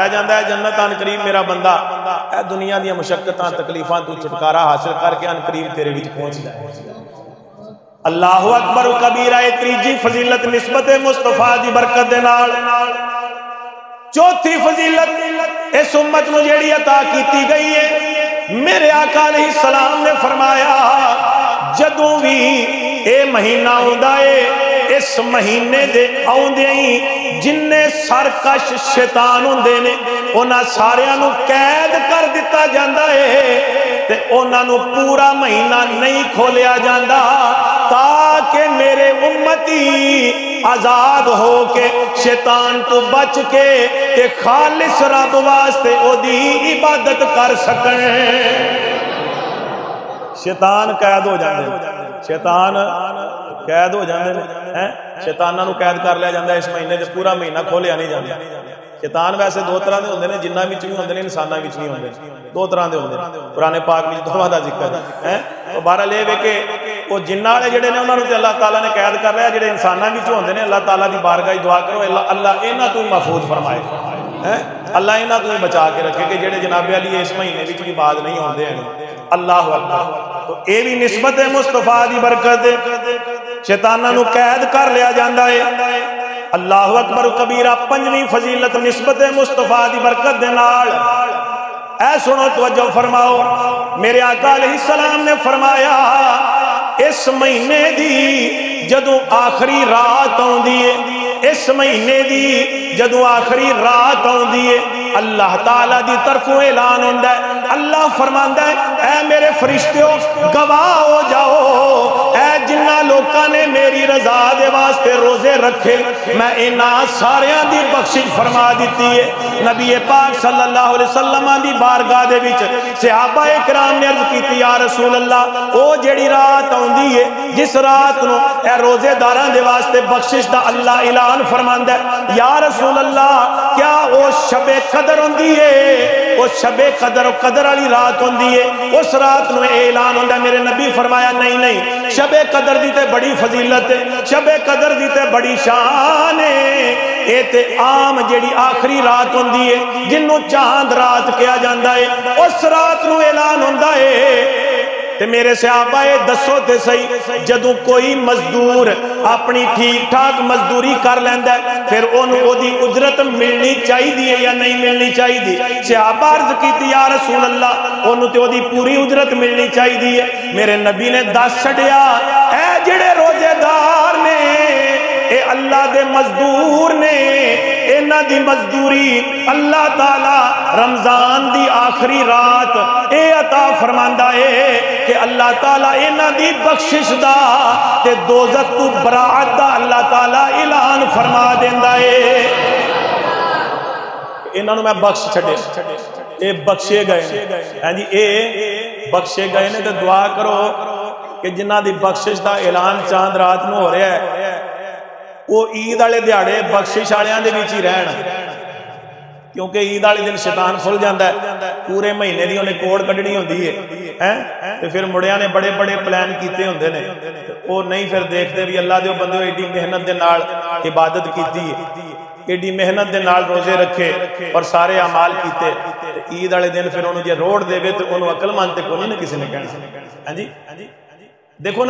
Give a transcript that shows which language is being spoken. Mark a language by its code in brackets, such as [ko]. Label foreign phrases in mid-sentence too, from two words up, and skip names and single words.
[pa] جاندہ ہے جنت ان قریب میرا بندہ اے دنیا دی مشقتاں تکلیفاں تو چھٹکارا حاصل کر کے ان قریب تیرے وچ پہنچ جائے [ar] اللہ اکبر و کبیرہ [pa] تیجی فضیلت نسبت مصطفیٰ دی برکت دے نال چوتھی فضیلت اس امت نو جیڑی عطا کیتی گئی ہے میرے آقا [ar] علیہ السلام [pa] نے فرمایا جدوں بھی اے مہینہ ہوندا ہے اس مہینے دے آوندے ہی جننے سرکش شیطان ہوندے نے انہاں ساریاں نو قید کر دتا جاندا ہے تے انہاں نو پورا مہینہ نہیں کھولیا جاندا تاکہ میرے امتی آزاد ہو کے شیطان تو بچ کے تے خالص رب واسطے او دی عبادت کر سکیں شیطان قید ہو جاندے شیطان قید ہو جاندے ہیں شیطاناں نو قید کر لیا جاندا ہے اس مہینے تے پورا مہینہ کھولیا نہیں جاندا شیطان ویسے دو طرح دے ہوندے نے جنہاں وچ بھی ہوندے نے انساناں وچ بھی ہوندے دو طرح دے ہوندے قرآن پاک وچ دوواں دا ذکر ہے تو بہرحال یہ کہ وہ جنہ والے جڑے نے انہاں نوں تے اللہ تعالیٰ نے قید کر رہا جڑے انساناں وچ ہوندے نے اللہ تعالیٰ دی بارگاہ دعا کرو اللہ انہاں تو محفوظ فرمائے اللہ انہاں تو بچا کے رکھے کہ جڑے جناب علی اس مہینے وچ بھی بعد نہیں ہوندے ہیں [ar] اللہ اکبر [pa] تو اے بھی نسبت مصطفیٰ دی برکت شیطاناں نوں قید کر لیا جاندا ہے [ar] اللہ اکبر کبیرہ [pa] پنجویں فضیلت نسبت مصطفیٰ دی برکت دے نال اے سنو توجہ فرماؤ میرے آقا [ar] علیہ السلام [pa] نے فرمایا اس مہینے دی جدوں آخری رات آوندی ہے اس مہینے دی جدوں آخری رات آوندی ہے اللہ تعالیٰ دی طرفوں اعلان ہوندا ہے اللہ فرماندا ہے اے میرے فرشتیوں گواہ ہو جاؤ اے جنہ لوکاں نے میری رضا دے واسطے روزے رکھے میں انہاں ساریاں دی بخشش فرما دیتی ہے نبی پاک [ar] صلی اللہ علیہ وسلم [pa] دی بارگاہ دے وچ صحابہ کرام نے عرض کیتی [ar] یا رسول اللہ [pa] او جڑی رات آوندی ہے جس رات نو اے روزے داراں دے واسطے بخشش دا اللہ اعلان فرماندا ہے [ar] یا رسول اللہ [pa] کیا او شب قدر ہوندی ہے او شب قدر والی رات ہوندی ہے اس رات نو اعلان ہوندا ہے میرے نبی فرمایا نہیں شب قدر دی تے بڑی فضیلت ہے شب قدر دی تے بڑی شان ہے اے تے عام جیڑی آخری رات ہوندی ہے جنوں چاند رات کہا جاندا ہے اس رات نو اعلان ہوندا ہے تے میرے صحابہ دسو تے صحیح جدوں کوئی مزدور اپنی ٹھیک ٹھاک مزدوری کر لیندا ہے پھر اونوں اودی اجرت ملنی چاہیے یا نہیں ملنی چاہیے صحابہ عرض کیتی [ar] یا رسول اللہ [pa] اونوں تے اودی پوری اجرت ملنی چاہیے میرے نبی نے دس چھڈیا اے جڑے روزے دار نے اے اللہ دے مزدور نے انہاں دی مزدوری اللہ تعالی رمضان دی آخری رات اے عطا فرماندا ہے کہ اللہ تعالیٰ انہاں دی بخشش دا تے دوزخ تو براعت دا اللہ تعالیٰ اعلان فرما دیندا ہے انہاں نوں میں بخش چھڈے اے بخشے گئے ہاں جی اے بخشے گئے نے تے دعا کرو کہ جنہاں دی بخشش دا اعلان چاند رات نوں ہو رہا ہے وہ عید والے دیہاڑے بخشش والیاں دے وچ ہی رہن کیونکہ عید والے دن شیطان کھل جاندا ہے پورے مہینے دی انہیں کوڑ کڈنی ہوندی ہے تے پھر مڑیاں نے بڑے بڑے پلان کیتے ہوندے نے وہ نہیں پھر دیکھتے بھی اللہ دے بندے ایڈی محنت دے نال عبادت کیتی ہے ایڈی محنت دے نال روزے رکھے اور سارے اعمال کیتے عید والے دن پھر انہوں جے روڑ دے تو انہوں عقل مند تے کوئی نہیں کسی نے کہنا ہاں جی دیکھو نا